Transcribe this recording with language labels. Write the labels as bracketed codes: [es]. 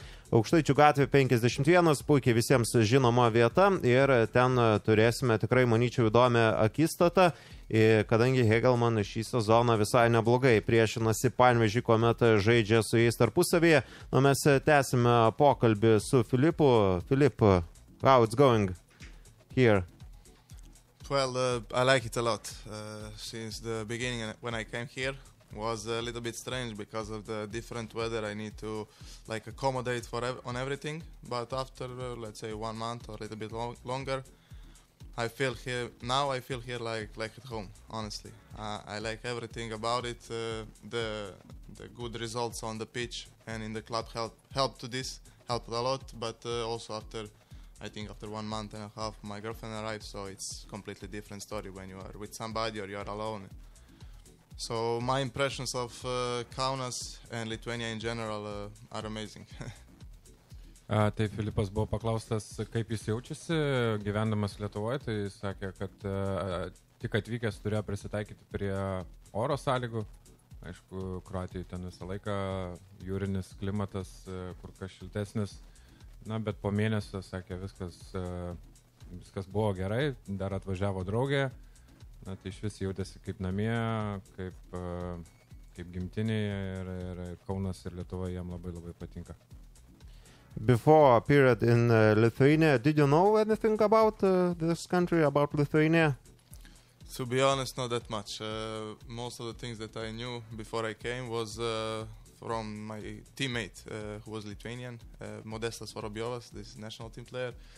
[lt] Aukštaičių gatvė 51, puikiai visiems žinoma vieta ir ten turėsime tikrai, manyčiau, įdomią akistatą, kadangi Hegelmann šį sezoną visai neblogai priešinasi Panevėžiui, kuomet žaidžia su jais tarpusavėje. Na, mes tęsime pokalbį su Filipu. [en] Filip, how it's going here? Well, I like it a lot. Since the beginning when I came here, was a little bit strange because of the different weather. I need to like accommodate on everything, but after let's say 1 month or a little bit longer, I feel here like at home. Honestly, I like everything about it. The good results on the pitch and in the club helped a lot, but also after 1 month and a half my girlfriend arrived, so it's completely different story when you are with somebody or you are alone. So my impressions of Kaunas and Lithuania in general are amazing. [lt] Tai Filipas buvo paklaustas, kaip jis jaučiasi gyvendamas Lietuvoje, tai jis sakė, kad tik atvykęs turėjo prisitaikyti prie oro sąlygų. Aišku, Kroatijoje ten visą laiką jūrinis klimatas, kur kas šiltesnis. Na, bet po mėnesio, sakė, viskas buvo gerai, dar atvažiavo draugė. Na, tai iš vis jautėsi kaip namie, kaip gimtinėje ir Kaunas ir Lietuva jam labai patinka. [en] Before a period in Lithuania, did you know anything about this country, about Lithuania? To be honest, not that much. Most of the things that I knew before I came was from my teammate who was Lithuanian, Modestas Vorobiovas, this national team player.